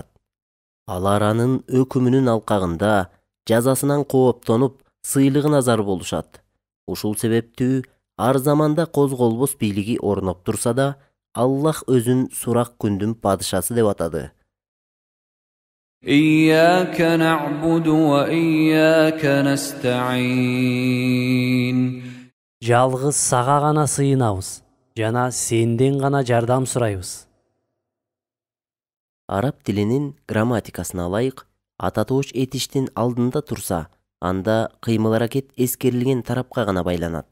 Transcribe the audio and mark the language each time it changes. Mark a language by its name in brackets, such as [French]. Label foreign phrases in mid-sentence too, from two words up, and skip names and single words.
[Kyrgyz] Алар анын өкүмүнүн алкагында жазасынан кооптонуп, сыйлыгына зар болушат. Ушул себептүү ар заманда козголбос бийлиги орноп турса да, Аллах өзүн сурак күндүн падышасы деп атады. [Arabic] إياك نعبد وإياك نستعين. [Kyrgyz] Жалгыз сага гана сыйынабыз жана сенден гана жардам сурайбыз. Араб тилинин грамматикасына ылайык, ататоош этиштин алдында турса, анда кыймыл-аракет эскерилген тарапка гана байланат.